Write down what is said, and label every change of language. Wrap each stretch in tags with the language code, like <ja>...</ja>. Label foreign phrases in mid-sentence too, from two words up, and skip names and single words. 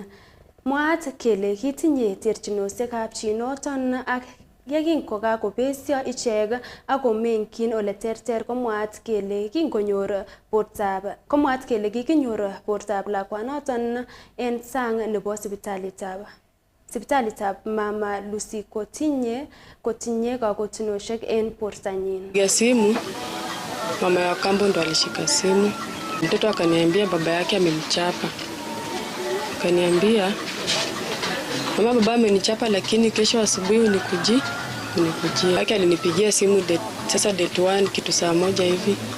<kln>Mwaat kele kitinye terchinosiekab chinoton ak yekin kokakobesyo ichek akomeng'yin ole terter komwaat kele kikinyor bortab lakwanoton en sang nebo sipitalitab Mama Lucy kotinye kakotinosiek en bortanyin.</kln> <sw>Ya simu mama ya kambo ndo alishika simu, mtoto akaniambia baba yake amemchapa, akaniambia mama, baba amenichapa lakini kesho asubuhi unikujia. Yake alinipigia simu sasa date 1 kitu saa 1 hivi.</sw>